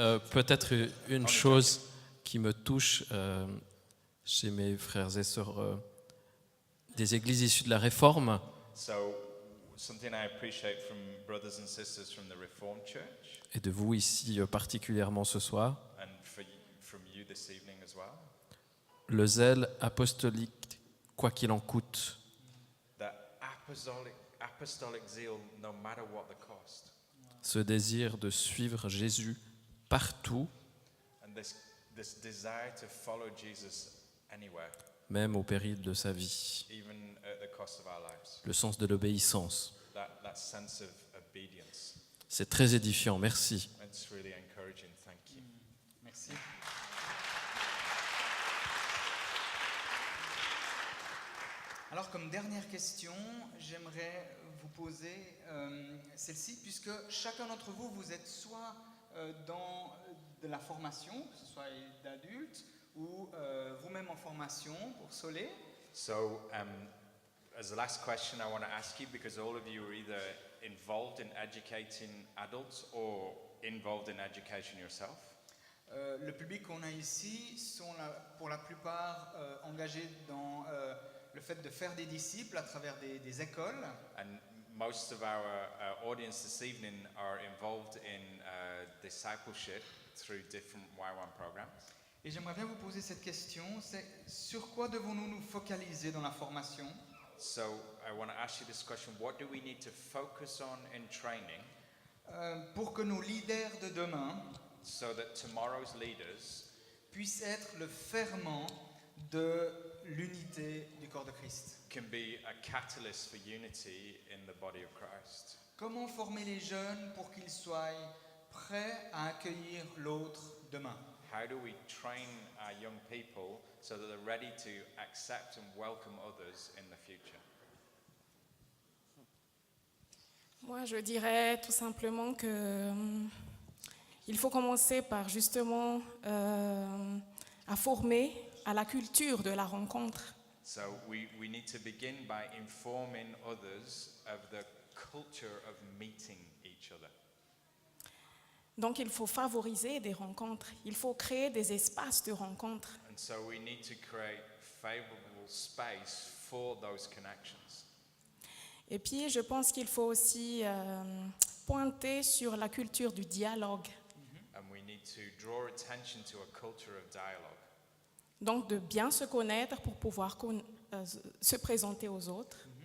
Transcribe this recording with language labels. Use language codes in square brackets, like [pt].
[fr] Peut-être une chose qui me touche chez mes frères et sœurs des églises issues de la Réforme, [en] So, something I appreciate from brothers and sisters from the Reformed Church, [fr] et de vous ici particulièrement ce soir, [en] and from you this evening as well, [fr] le zèle apostolique, quoi qu'il en coûte. [en] that apostolic zeal, no matter what the cost, [fr] Ce désir de suivre Jésus partout, [en] and this desire to follow Jesus anywhere, [fr] même au péril de sa vie. [en] even at the cost of our lives. [fr] Le sens de l'obéissance. [en] That sense of obedience. [fr] C'est très édifiant, merci. [en] It's really encouraging. Thank you. [fr] Merci. Alors comme dernière question, j'aimerais vous poser celle-ci, puisque chacun d'entre vous, vous êtes soit dans de la formation, que ce soit d'adultes, ou vous-même en formation pour Solé. [en] So, as the last question, I want to ask you, because all of you are either involved in educating adults or involved in education yourself. [fr] Le public qu'on a ici sont pour la plupart engagés dans le fait de faire des disciples à travers des écoles. [en] And most of our audience this evening are involved in discipleship through different Y1 programs. [fr] Et j'aimerais bien vous poser cette question, c'est sur quoi devons-nous nous focaliser dans la formation? [en] So I want to ask you this question: what do we need to focus on in training [fr] Pour que nos leaders de demain [en] so that tomorrow's leaders [fr] puissent être le ferment de l'unité du corps de Christ? [en] can be a catalyst for unity in the body of Christ? [fr] Comment former les jeunes pour qu'ils soient prêts à accueillir l'autre demain? [en] How do we train our young people so that they're ready to accept and welcome others in the future? [fr] Moi, je dirais tout simplement que il faut commencer par justement à former à la culture de la rencontre. [en] So we need to begin by informing others of the culture of meeting each other. [fr] Donc, il faut favoriser des rencontres. Il faut créer des espaces de rencontre. [en] And so we need to create favorable space for those connections. [fr] Et puis, je pense qu'il faut aussi pointer sur la culture du dialogue. [en] And we need to draw attention to a culture of dialogue. [fr] Donc, de bien se connaître pour pouvoir se présenter aux autres.